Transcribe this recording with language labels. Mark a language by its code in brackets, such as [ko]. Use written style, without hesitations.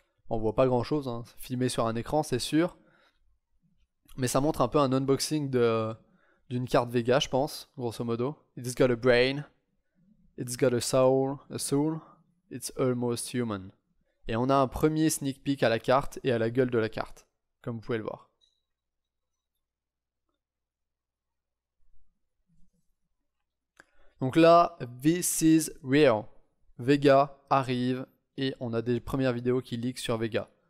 [fr] On voit pas grand chose, hein. Filmé sur un écran, c'est sûr. Mais ça montre un peu un unboxing d'une carte Vega, je pense, grosso modo. [en] It's got a brain, it's got a soul, it's almost human. [fr] Et on a un premier sneak peek à la carte et à la gueule de la carte, comme vous pouvez le voir. Donc là, [en] this is real. [fr] Vega arrive et on a des premières vidéos qui leak sur Vega.